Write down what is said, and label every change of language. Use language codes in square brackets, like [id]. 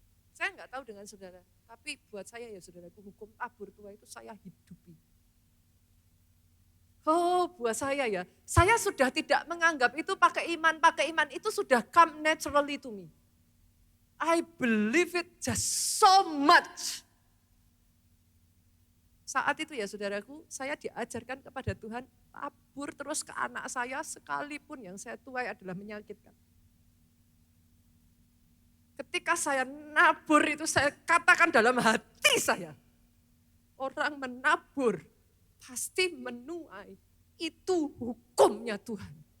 [id] Saya enggak tahu dengan saudara, tapi buat saya ya saudaraku, hukum tabur tua itu saya hidupi. Oh buat saya ya, saya sudah tidak menganggap itu pakai iman itu sudah [en] come naturally to me. I believe it just so much. [id] Saat itu ya saudaraku, saya diajarkan kepada Tuhan, tabur terus ke anak saya sekalipun yang saya tuai adalah menyakitkan. Ketika saya nabur itu saya katakan dalam hati saya, orang menabur pasti menuai, itu hukumnya Tuhan.